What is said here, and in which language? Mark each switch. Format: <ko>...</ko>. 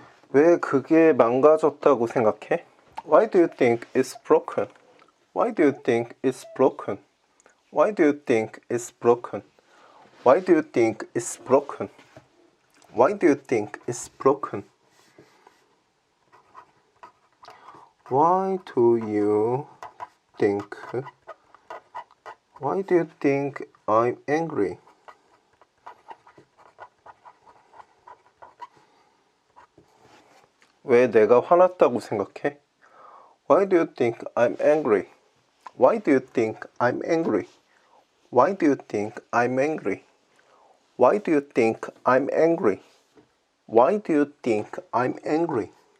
<ko>왜 그게 망가졌다고 생각해?</ko> <en>Why do you think it's broken? Why do you think it's broken? Why do you think it's broken? Why do you think it's broken? Why do you think it's broken? Why do you think? Why do you think I'm angry?</en> <ko>왜 내가 화났다고 생각해?</ko> <en>Why do you think I'm angry? Why do you think I'm angry? Why do you think I'm angry? Why do you think I'm angry? Why do you think I'm angry?</en>